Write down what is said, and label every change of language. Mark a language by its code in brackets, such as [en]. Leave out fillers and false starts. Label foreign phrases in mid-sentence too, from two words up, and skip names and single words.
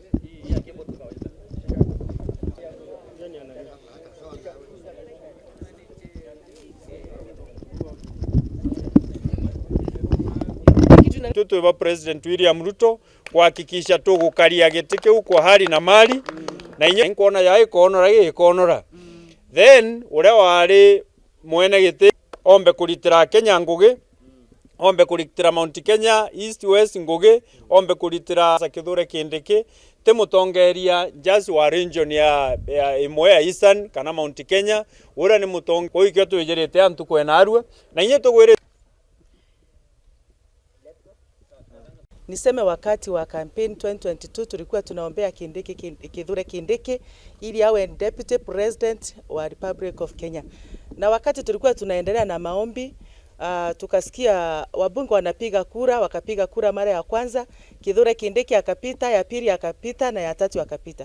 [mer] Tutu wa President William Ruto kuhakikisha tu gukaria gitike uko [sw] hali na mali [mer] na inye nkona ya ikonora then ure wari mwene giti ombe kulitira Kenya ngugi, ombe kulitira Mount Kenya East West ngugi, ombe kulitira Kithure Kindiki mutongeria just wa region ya imwe ya Eastern kana Mount Kenya ura ni mutonge ko ikyo tujerete antu kwena arwe na inye tugwire. [sw] Niseme wakati wa campaign 2022 tulikuwa tunaombea Kithure Kindiki ili awe deputy president wa Republic of Kenya. Na wakati tulikuwa tunaendelea na maombi, tukasikia wabunge wanapiga kura, wakapiga kura mara ya kwanza, Kithure Kindiki akapita, ya pili akapita na ya tatu akapita.